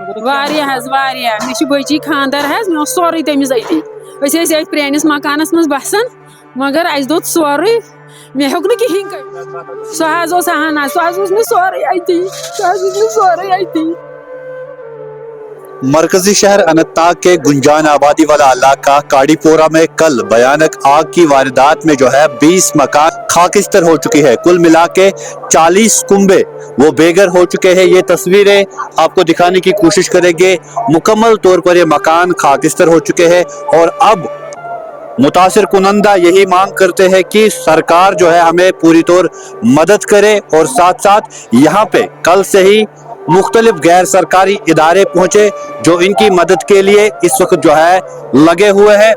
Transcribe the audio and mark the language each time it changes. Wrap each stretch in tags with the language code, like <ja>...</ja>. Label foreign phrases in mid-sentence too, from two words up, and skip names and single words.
<ks>واریاہ حظ واریاہ مےٚ چھِ بٔچی خاندر حظ مےٚ اوس سورُے تٔمِس أتی أسۍ ٲسۍ أتھۍ پرٛٲنِس مکانس منٛز بسان مگر اَسہِ دوٚد سورُے مےٚ ہیوٚک نہٕ کِہیٖنۍ کٔرِتھ سُہ حظ اوس اہن حظ سُہ حظ اوس مےٚ سورُے أتی سُہ حظ اوس مےٚ سورُے أتی</ks> <ur>مرکزی شہر اننت ناگ کے گنجان آبادی والا علاقہ کاڑی پورہ میں کل بھیانک آگ کی واردات میں جو ہے 20 مکان خاکستر ہو چکی ہے. کل ملا کے 40 کنبے وہ بے گھر ہو چکے ہیں. یہ تصویریں آپ کو دکھانے کی کوشش کریں گے. مکمل طور پر یہ مکان خاکستر ہو چکے ہیں اور اب متاثر کنندہ یہی مانگ کرتے ہیں کہ سرکار جو ہے ہمیں پوری طور مدد کرے اور ساتھ ساتھ یہاں پہ کل سے ہی مختلف غیر سرکاری ادارے پہنچے جو ان کی مدد کے لیے اس وقت جو ہے لگے ہوئے ہیں.</ur>